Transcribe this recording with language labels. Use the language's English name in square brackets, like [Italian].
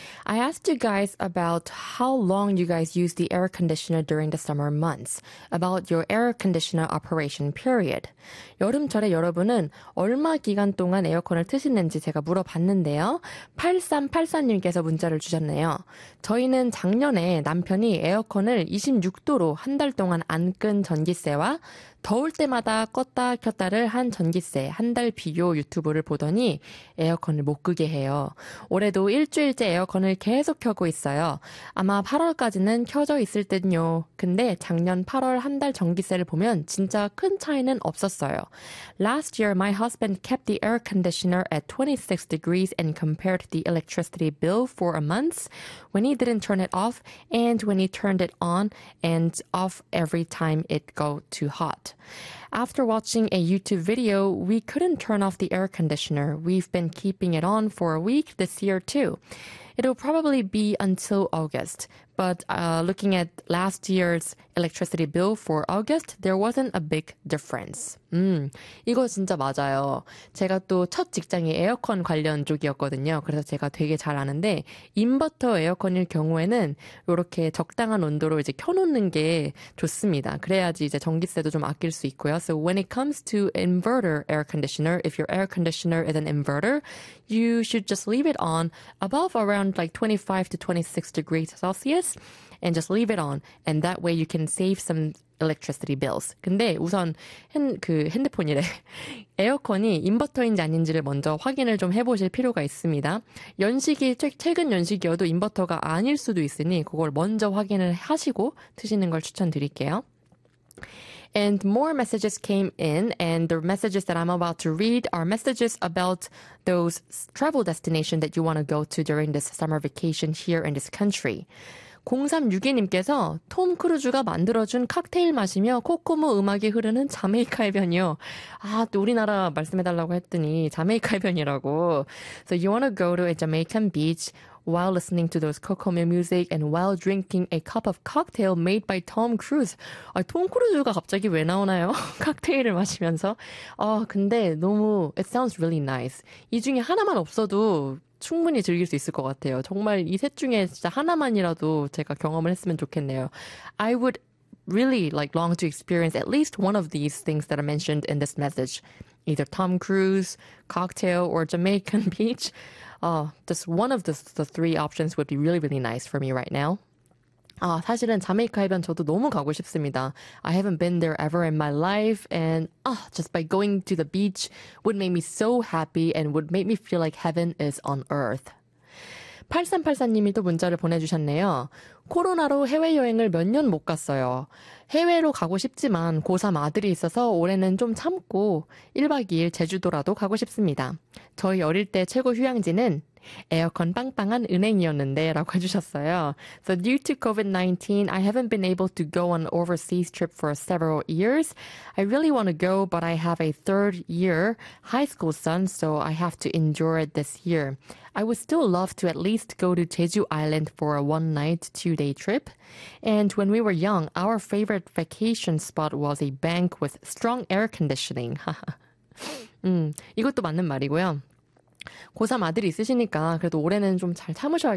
[English] I asked you guys about how long you guys use the air conditioner during the summer months, about your air conditioner operation period. [Korean] 여름철에 여러분은 얼마 기간 동안 에어컨을 트시는지 제가 물어봤는데요. 8384님께서 문자를 주셨네요. 저희는 작년에 남편이 에어컨을 26도로 한 달 동안 안 끈 전기세와 더울 때마다 껐다 켰다를 한 전기세 한 달 비교 유튜브를 보더니 에어컨을 못 끄게 해요. 올해도 일주일째 에어컨을 계속 켜고 있어요. 아마 8월까지는 켜져 있을 듯요. 근데 작년 8월 한 달 전기세를 보면 진짜 큰 차이는 없었어요. [English] Last year, my husband kept the air conditioner at 26 degrees and compared the electricity bill for a month when he didn't turn it off and when he turned it on and off every time it got too hot. After watching a YouTube video, we couldn't turn off the air conditioner. We've been keeping it on for a week this year too. It'll probably be until August. But looking at last year's electricity bill for August, there wasn't a big difference. [Korean] 이거 진짜 맞아요. 제가 또 첫 직장이 에어컨 관련 쪽이었거든요. 그래서 제가 되게 잘 아는데 인버터 에어컨일 경우에는 이렇게 적당한 온도로 이제 켜놓는 게 좋습니다. 그래야지 이제 전기세도 좀 아낄 수 있고요. [English] So when it comes to inverter air conditioner, if your air conditioner is an inverter, you should just leave it on above around like 25 to 26 degrees Celsius. And just leave it on, and that way you can save some electricity bills. [Korean] 근데 우선 핸드폰이래 에어컨이 인버터인지 아닌지를 먼저 확인을 좀 해보실 필요가 있습니다. 연식이 최근 연식이어도 인버터가 아닐 수도 있으니 그걸 먼저 확인을 하시고 트시는 걸 추천드릴게요. [English] And more messages came in, and the messages that I'm about to read are messages about those travel destinations that you want to go to during this summer vacation here in this country. [Korean] 0362님께서 톰 크루즈가 만들어준 칵테일 마시며 코코모 음악이 흐르는 자메이카 해변이요. 아, 또 우리나라 말씀해달라고 했더니 자메이카 해변이라고. [English] So you want to go to a Jamaican beach while listening to those Kokomo music and while drinking a cup of cocktail made by Tom Cruise. [Korean] 아, 톰 크루즈가 갑자기 왜 나오나요? 칵테일을 마시면서. 아, 근데 너무, [English] it sounds really nice. [Korean] 이 중에 하나만 없어도 충분히 즐길 수 있을 것 같아요. 정말 이 셋 중에 진짜 하나만이라도 제가 경험을 했으면 좋겠네요. [English] I would really like long to experience at least one of these things that are mentioned in this message. Either Tom Cruise, cocktail, or Jamaican beach. Just one of the three options would be really, really nice for me right now. [Korean] 아, 사실은 자메이카 해변 저도 너무 가고 싶습니다. [English] I haven't been there ever in my life, and just by going to the beach would make me so happy and would make me feel like heaven is on earth. [Korean] 8384님이 또 문자를 보내주셨네요. 코로나로 해외여행을 몇 년 못 갔어요. 해외로 가고 싶지만 고3 아들이 있어서 올해는 좀 참고 1박 2일 제주도라도 가고 싶습니다. 저희 어릴 때 최고 휴양지는 에어컨 빵빵한 은행이었는데 라고 해주셨어요. [English] So due to COVID-19, I haven't been able to go on overseas trip for several years. I really want to go, but I have a third year high school son, so I have to endure it this year. I would still love to at least go to Jeju Island for a one-night, two-day trip. And when we were young, our favorite vacation spot was a bank with strong air conditioning. [Korean] 이것도 맞는 말이고요. 고3 아들이 있으시니까 그래도 올해는 좀 잘 참으셔야겠어요.